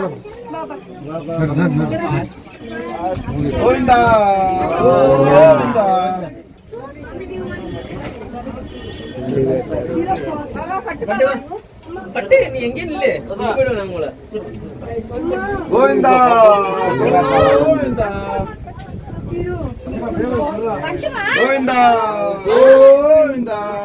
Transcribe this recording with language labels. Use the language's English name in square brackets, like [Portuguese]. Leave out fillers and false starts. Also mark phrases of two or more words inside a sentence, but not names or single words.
[Kannada] ಗೋವಿಂದ ಗೋವಿಂದ [Tamil] பட்டு நீ எங்க இல்ல போய்டுவோம் நம்மள [Kannada] ಗೋವಿಂದ ಗೋವಿಂದ ಗೋವಿಂದ ಗೋವಿಂದ